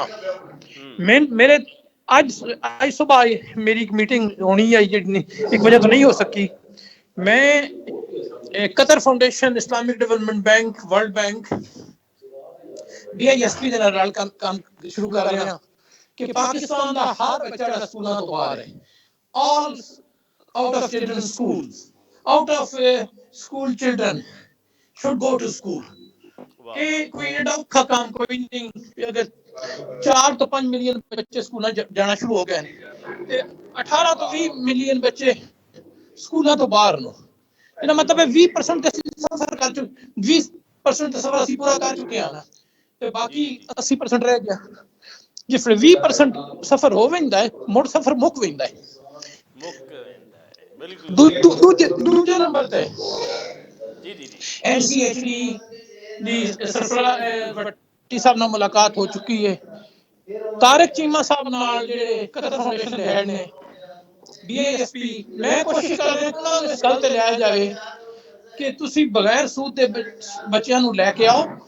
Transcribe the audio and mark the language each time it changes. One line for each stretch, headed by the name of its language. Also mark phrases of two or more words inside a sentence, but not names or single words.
Punjabi: ਮੇਰੇ ਅੱਜ ਅੱਜ ਸਵੇਰ ਮੇਰੀ ਇੱਕ ਮੀਟਿੰਗ ਹੋਣੀ ਹੈ ਜਿਹੜੀ ਇੱਕ ਵਜ੍ਹਾ ਤੋਂ ਨਹੀਂ ਹੋ ਸਕੀ। ਮੈਂ ਕਤਰ ਫਾਊਂਡੇਸ਼ਨ, ਇਸਲਾਮਿਕ ਡਿਵੈਲਪਮੈਂਟ ਬੈਂਕ, ਵਰਲਡ ਬੈਂਕ, BISP ਦੇ ਨਾਲ ਕੰਮ ਸ਼ੁਰੂ ਕਰ ਰਿਹਾ ਕਿ ਪਾਕਿਸਤਾਨ ਦਾ ਹਰ ਬੱਚਾ ਜਿਹੜਾ ਸਕੂਲਾਂ ਤੋਂ ਬਾਹਰ ਹੈ,
English: all out of children schools, out of school children should go to school.
Punjabi: वाह ਇਹ ਕੋਈ ਐਡਾ ਔਖਾ ਕੰਮ ਕੋਈ ਨਹੀਂ। ਅਗਰ 4 ਤੋਂ 5 ਮਿਲੀਅਨ ਬੱਚੇ ਸਕੂਲਾਂ ਜਾਣਾ ਸ਼ੁਰੂ ਹੋ ਗਏ ਨੇ ਤੇ 18 ਤੋਂ 20 ਮਿਲੀਅਨ ਬੱਚੇ ਸਕੂਲਾਂ ਤੋਂ ਬਾਹਰ ਨੂੰ। ਇਹਦਾ ਮਤਲਬ ਹੈ 20% ਤੇ ਅਸੀਂ ਸਫਰ ਕਰ ਚੁੱਕੇ, 20% ਦਾ ਸਫਰ ਅਸੀਂ ਪੂਰਾ ਕਰ ਚੁੱਕੇ ਹਾਂ ਨਾ, ਤੇ ਬਾਕੀ 80% ਰਹਿ ਗਿਆ। ਜਿਸ ਵੇਲੇ 20% ਸਫਰ ਹੋ ਵੈਂਦਾ ਹੈ, ਮੁੜ ਸਫਰ ਮੁੱਕ ਵੈਂਦਾ ਹੈ। मुक वेंदा है, बिल्कुल ਦੂਜੇ ਨੰਬਰ ਤੇ जी जी जी NCHD ਦੀ ਸਰਫਰਾਜ਼ ਭੱਟੀ ਸਾਹਿਬ ਨਾਲ ਮੁਲਾਕਾਤ ਹੋ ਚੁੱਕੀ ਹੈ। ਤਾਰਿਕ ਚੀਮਾ ਸਾਹਿਬ ਨਾਲ ਜਿਹੜੇ ਕਤਰ ਫਾਊਂਡੇਸ਼ਨ ਦੇ ਹੈਡ ਨੇ, BISP, ਮੈਂ ਕੋਸ਼ਿਸ਼ ਕਰ ਰਿਹਾ ਕਿ ਉਹਨਾਂ ਨੂੰ ਇਸ ਗੱਲ ਤੇ ਲਿਆਇਆ ਜਾਵੇ ਕਿ ਤੁਸੀਂ ਬਗੈਰ ਸੂਦ ਦੇ ਬੱਚਿਆਂ ਨੂੰ ਲੈ ਕੇ ਆਓ।